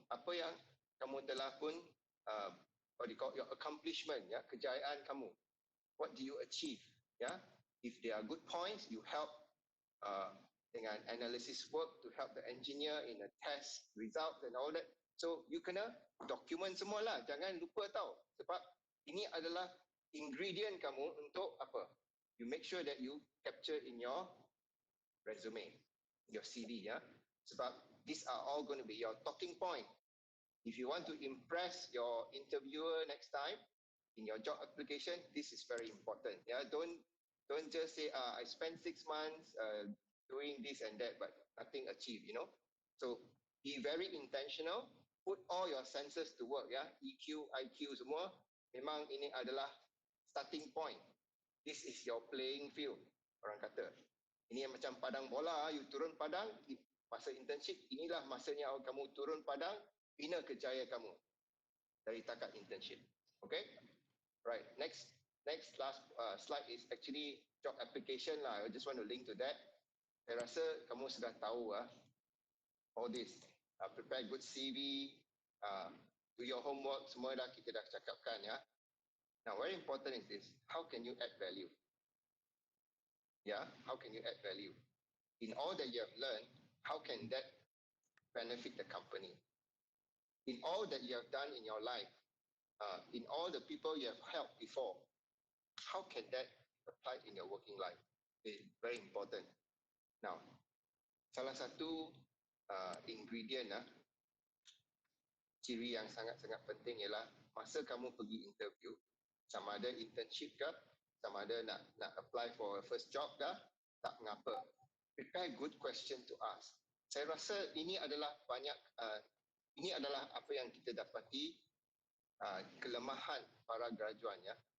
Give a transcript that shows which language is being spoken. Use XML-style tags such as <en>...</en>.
<ms>Apa yang kamu telah pun your accomplishment, ya, kejayaan kamu.</ms> <en>What do you achieve? Ya, if there are good points, you help dengan analysis work to help the engineer in a test result and all that.</en> <ms>So you kena document semualah. Jangan lupa tau. Sebab ini adalah ingredient kamu untuk apa?</ms> <en>You make sure that you capture in your resume, your CV, ya. Sebab these are all going to be your talking point. If you want to impress your interviewer next time in your job application, this is very important. Yeah, don't just say I spent 6 months doing this and that, but nothing achieved. You know, so be very intentional. Put all your senses to work.</en> <ms>Yeah, EQ, IQ semua. Memang ini adalah starting point.</ms> <en>This is your playing field.</en> <ms>Orang kata. Ini yang macam padang bola. You turun padang masa internship. Inilah masanya kamu turun padang. Bina kejayaan kamu dari takat internship.</ms> <en>Okay? Right. Next last slide is actually job application lah. I just want to link to that.</en> <ms>Saya rasa kamu sudah tahu</ms> <en>all this. Prepare good CV, do your homework,</en> <ms>semua kita dah cakapkan ya.</ms> <en>Now, very important is this. How can you add value? Yeah, how can you add value? In all that you have learned, how can that benefit the company? In all that you have done in your life, in all the people you have helped before, how can that apply in your working life? It's very important.</en> <ms>Now, salah satu ingredient, ciri yang sangat-sangat penting ialah masa kamu pergi interview, sama ada internship ke, sama ada nak apply for a first job ke, tak mengapa.</ms> <en>Prepare good question to ask.</en> <ms>Saya rasa ini adalah ini adalah apa yang kita dapati kelemahan para graduan ya.</ms>